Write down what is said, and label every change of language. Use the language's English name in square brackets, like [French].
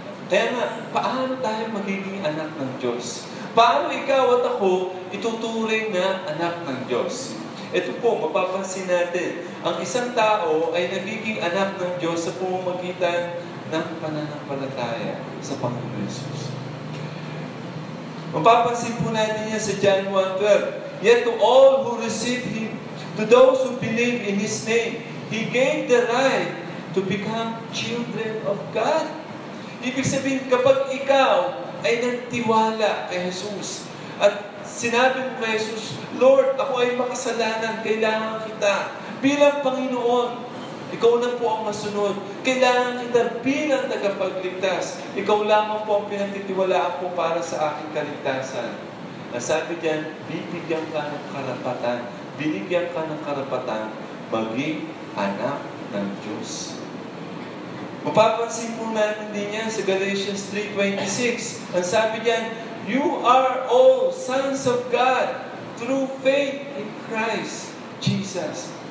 [Filipino] Kaya nga, paano tayo magiging anak ng Diyos? Paano ikaw at ako ituturing na anak ng Diyos? Ito po, mapapansin natin, ang isang tao ay nagiging anak ng Diyos sa pamamagitan ng pananampalataya sa Panginoon Jesus. Mapapansin po natin yan sa John 1:12. [English] Yet to all who receive Him, to those who believe in His name, He gave the right to become children of God. [Filipino] Ibig sabihin, kapag ikaw ay nagtiwala kay Jesus at sinabi mo kay Jesus, Lord, ako ay makasalanan, kailangan kita bilang Panginoon. Ikaw na po ang masunod. Kailangan kita bilang tagapagligtas. Ikaw lamang po ang pinagtitiwalaan ko para sa aking kaligtasan. Nasabi diyan, bibigyan ka ng karapatan, binigyan ka ng karapatan maging anak ng Diyos. Mapapansin po natin din yan sa Galatians 3:26. Ang sabi diyan, [English] you are all sons of God through faith in Christ Jesus.